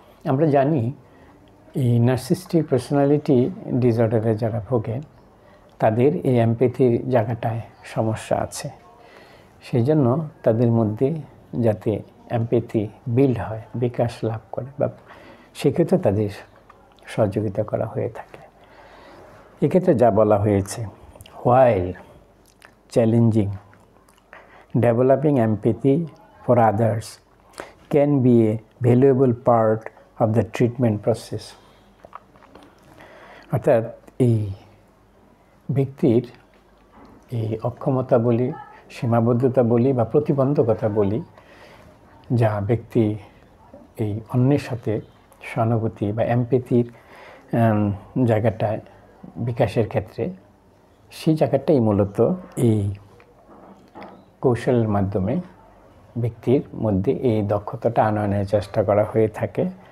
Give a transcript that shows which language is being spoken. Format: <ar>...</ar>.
<bn>আমরা জানি এই নার্সিস্টিক পার্সোনালিটি ডিসঅর্ডারে যারা ভোগেন তাদের এই এমপ্যাথির জায়গাটায় সমস্যা আছে। সেই জন্য তাদের মধ্যে যাতে এমপ্যাথি বিল্ড হয়, বিকাশ লাভ করে, বা সেক্ষেত্রে তাদের সহযোগিতা করা হয়ে থাকে। এক্ষেত্রে যা বলা হয়েছে,</bn> <en>while challenging, developing empathy for others can be a valuable part of the treatment process.</en> <bn>অর্থাৎ এই ব্যক্তির এই অক্ষমতা বলি, সীমাবদ্ধতা বলি বা প্রতিবন্ধকতা বলি, যা ব্যক্তি এই অন্যের সাথে সহানুভূতি বা এমপ্যাথির জায়গাটায় বিকাশের ক্ষেত্রে, সেই জায়গাটাই মূলত এই কৌশলের মাধ্যমে ব্যক্তির মধ্যে এই দক্ষতাটা আনয়নের চেষ্টা করা হয়ে থাকে।</bn>